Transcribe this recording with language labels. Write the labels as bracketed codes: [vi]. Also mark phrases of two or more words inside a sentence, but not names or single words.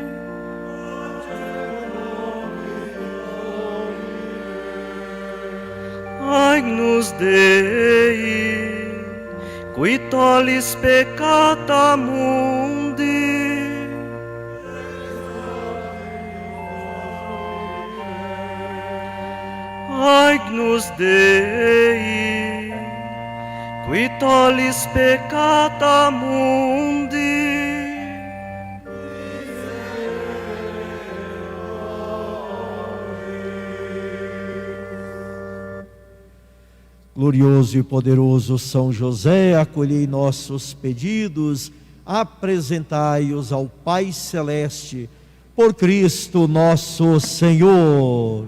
[la] Agnus Dei, qui tollis peccata mundi, Agnus Dei, qui tollis peccata mundi. [pt] Glorioso e poderoso São José, acolhei nossos pedidos, apresentai-os ao Pai Celeste, por Cristo nosso Senhor.